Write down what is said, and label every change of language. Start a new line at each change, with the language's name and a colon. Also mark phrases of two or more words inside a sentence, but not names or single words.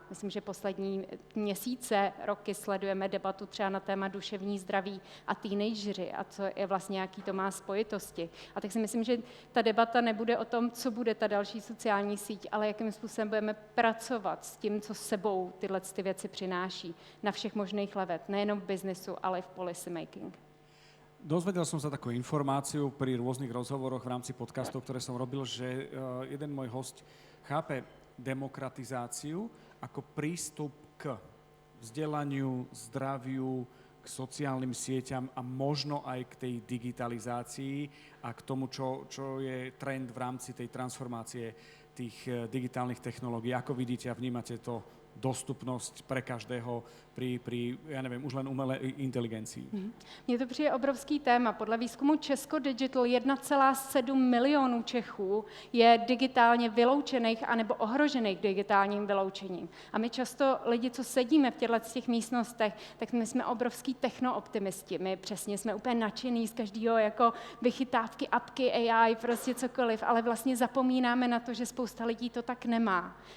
Czech: Myslím, že poslední měsíce, roky sledujeme debatu třeba na téma duševní zdraví a teenageři a co je vlastně, jaký to má spojitosti. A tak si myslím, že ta debata nebude o tom, co bude ta další sociální síť, ale jakým způsobem budeme pracovat s tím, co sebou tyhle ty věci přináší na všech možných levet, nejenom v biznesu, ale i v
English: policy making.
Slovak: Dozvedel som sa takú informáciu pri rôznych rozhovoroch v rámci podcastov, ktoré som robil, že jeden môj host chápe demokratizáciu ako prístup k vzdelaniu, zdraviu, k sociálnym sieťam a možno aj k tej digitalizácii a k tomu, čo je trend v rámci tej transformácie tých digitálnych technológií. Ako vidíte a vnímate to dostupnosť pre každého pri, ja neviem, už len umelé inteligencii.
Czech: Mně to přijde obrovský téma. Podle výzkumu Česko Digital 1,7 milionů Čechů je digitálně vyloučených anebo ohrožených digitálním vyloučením. A my často lidi, co sedíme v těch místnostech, tak my jsme obrovský technooptimisti. My přesně jsme úplně nadšený z každého jako vychytávky, apky, AI, prostě cokoliv, ale vlastně zapomínáme na to, že spousta lidí to tak nemá.